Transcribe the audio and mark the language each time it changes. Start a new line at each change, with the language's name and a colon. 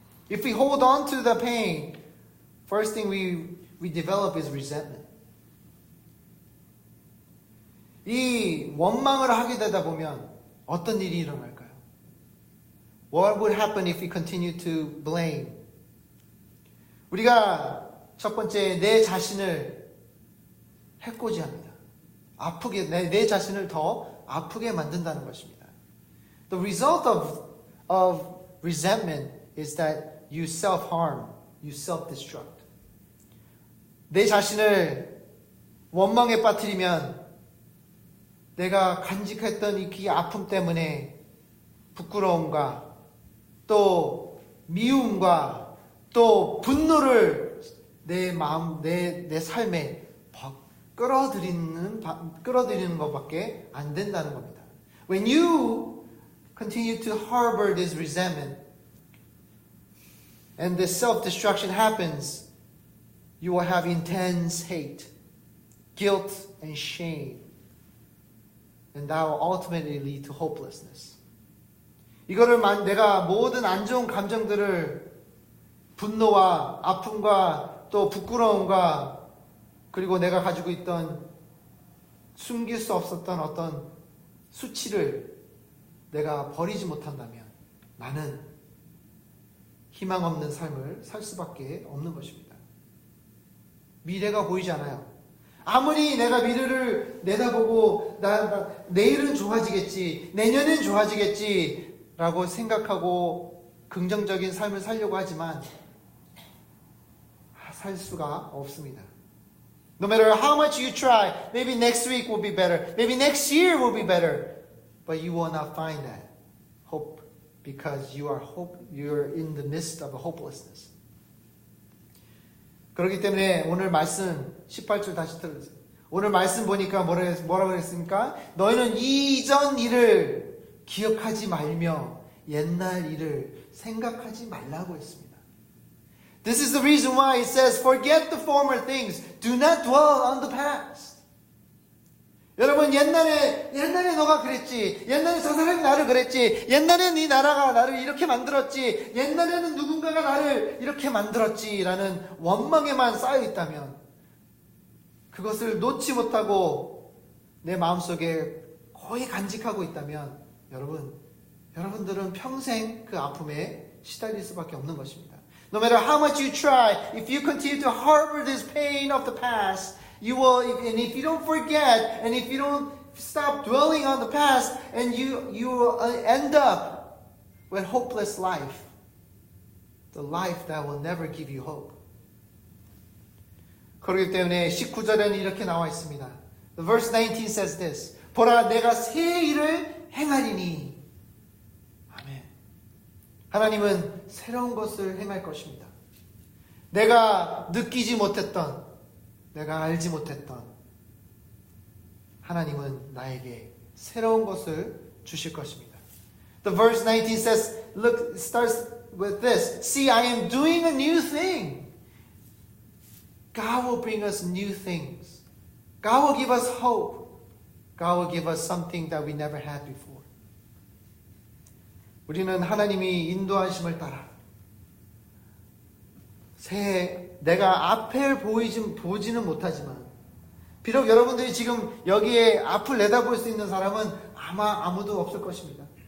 English: If we hold on to the pain, first thing we develop is resentment.
Korean: 이 원망을 하게 되다 보면 어떤 일이 일어날까요?
English: What would happen if we continue to blame?
Korean: 우리가 첫 번째 내 자신을 해코지합니다. 아프게 내 자신을 더 아프게 만든다는 것입니다.
English: The result of resentment is that you self-harm, you self-destruct.
Korean: 내 자신을 원망에 빠뜨리면 내가 간직했던 이 아픔 때문에 부끄러움과 또 미움과 또 분노를 내 마음, 내 삶에 끌어들이는 것밖에 안 된다는 겁니다.
English: When you continue to harbor this resentment and this self-destruction happens, you will have intense hate, guilt, and shame. And that will ultimately lead to hopelessness.
Korean: 이거를 내가 모든 안 좋은 감정들을 분노와 아픔과 또 부끄러움과 그리고 내가 가지고 있던 숨길 수 없었던 어떤 수치를 내가 버리지 못한다면 나는 희망 없는 삶을 살 수밖에 없는 것입니다. 미래가 보이지 않아요. 아무리 내가 미래를 내다보고 내일은 좋아지겠지, 내년엔 좋아지겠지 라고 생각하고 긍정적인 삶을 살려고 하지만 살 수가 없습니다.
English: No matter how much you try, maybe next week will be better, maybe next year will be better, but you will not find that. because you're in the midst of a hopelessness.
Korean: 그렇기 때문에 오늘 말씀 18절 다시 들으세요. 오늘 말씀 보니까 뭐라고 그랬습니까? 너희는 이전 일을 기억하지 말며 옛날 일을 생각하지 말라고 했습니다.
English: This is the reason why it says, forget the former things. Do not dwell on the past.
Korean: 여러분, 옛날에 너가 그랬지. 옛날에 저 사람이 나를 그랬지. 옛날에 네 나라가 나를 이렇게 만들었지. 옛날에는 누군가가 나를 이렇게 만들었지. 라는 원망에만 쌓여 있다면, 그것을 놓지 못하고 내 마음속에 거의 간직하고 있다면, 여러분들은 평생 그 아픔에 시달릴 수밖에 없는 것입니다.
English: No matter how much you try, if you continue to harbor this pain of the past, you will, and if you don't forget, and if you don't stop dwelling on the past, and you will end up with hopeless life, the life that will never give you hope.
Korean: 그렇기 때문에 19절에는 이렇게 나와 있습니다.
English: The verse 19 says this.
Korean: 보라, 내가 새 일을 행하리니. 아멘. 하나님은 새로운 것을 행할 것입니다. 내가 느끼지 못했던, 내가 알지 못했던 하나님은 나에게 새로운 것을 주실 것입니다.
English: The verse 19 says, look, it starts with this. See, I am doing a new thing. God will bring us new things. God will give us hope. God will give us something that we never had before.
Korean: 우리는 하나님이 인도하심을 따라 내가 앞을 보지는 못하지만, 비록 여러분들이 지금 여기에 앞을 내다볼 수 있는 사람은 아마 아무도 없을 것입니다.